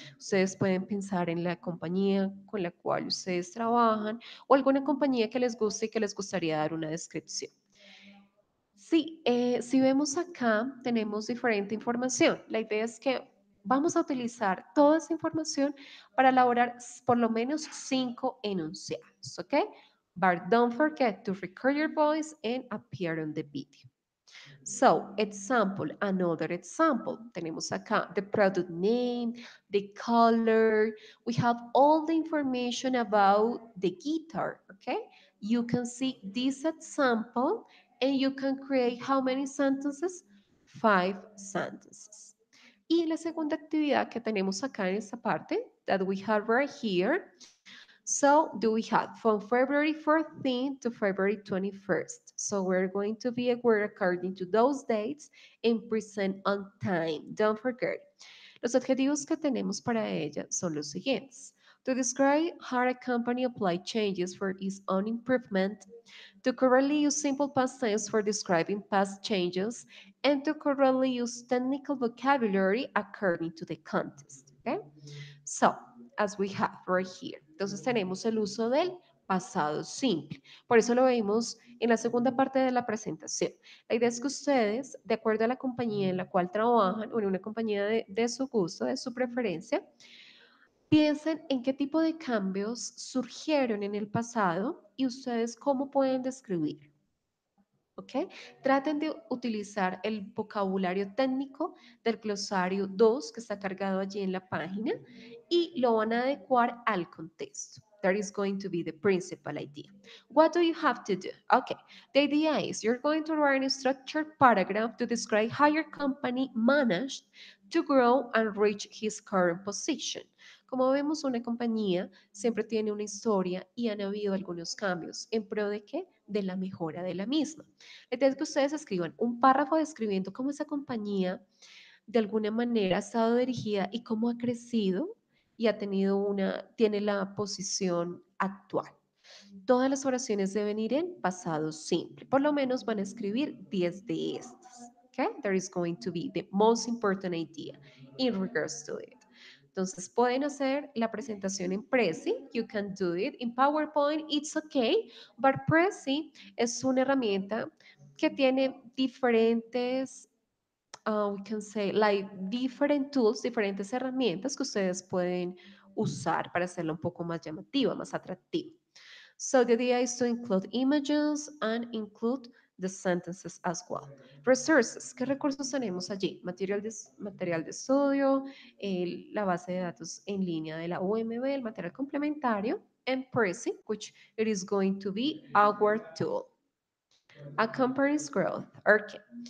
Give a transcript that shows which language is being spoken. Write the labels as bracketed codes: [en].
[es] Ustedes pueden pensar en la compañía con la cual ustedes trabajan o alguna compañía que les guste y que les gustaría dar una descripción. Sí, si vemos acá, tenemos diferente información. La idea es que vamos a utilizar toda esa información para elaborar por lo menos 5 enunciados, ¿ok? [en] But don't forget to record your voice and appear on the video. So, example, another example. [es] Tenemos acá [en] the product name, the color. We have all the information about the guitar, okay? You can see this example and you can create how many sentences? 5 sentences. [es] Y la segunda actividad que tenemos acá en esta parte, [en] that we have right here, so do we have from February 14th to February 21st. So we're going to be aware according to those dates and present on time. Don't forget. [es] Los adjetivos que tenemos para ella son los siguientes. [en] To describe how a company applied changes for its own improvement, to correctly use simple past tense for describing past changes, and to correctly use technical vocabulary according to the context. Okay? So, as we have right here. [es] Entonces tenemos el uso del pasado simple. Por eso lo vemos en la segunda parte de la presentación. La idea es que ustedes, de acuerdo a la compañía en la cual trabajan o en una compañía de su gusto, de su preferencia, piensen en qué tipo de cambios surgieron en el pasado y ustedes cómo pueden describir. ¿Ok? Traten de utilizar el vocabulario técnico del glosario 2 que está cargado allí en la página y lo van a adecuar al contexto. [en] That is going to be the principal idea. What do you have to do? Okay, the idea is you're going to write a structured paragraph to describe how your company managed to grow and reach his current position. [es] Como vemos, una compañía siempre tiene una historia y han habido algunos cambios. ¿En pro de qué? De la mejora de la misma. La idea es que ustedes escriban un párrafo describiendo cómo esa compañía de alguna manera ha estado dirigida y cómo ha crecido y tiene la posición actual. Todas las oraciones deben ir en pasado simple. Por lo menos van a escribir 10 de estas. [en] Okay? There is going to be the most important idea in regards to it. [es] Entonces pueden hacer la presentación en Prezi. [en] You can do it in PowerPoint. It's okay. [es] But Prezi es una herramienta que tiene diferentes [en] we can say like different tools, [es] diferentes herramientas que ustedes pueden usar para hacerlo un poco más llamativa, más atractiva. [en] So the idea is to include images and include the sentences as well. [es] Resources, ¿qué recursos tenemos allí? Material de estudio, la base de datos en línea de la UMB, el material complementario, [en] and Prezi, which it is going to be our tool. Accompanies growth. Okay.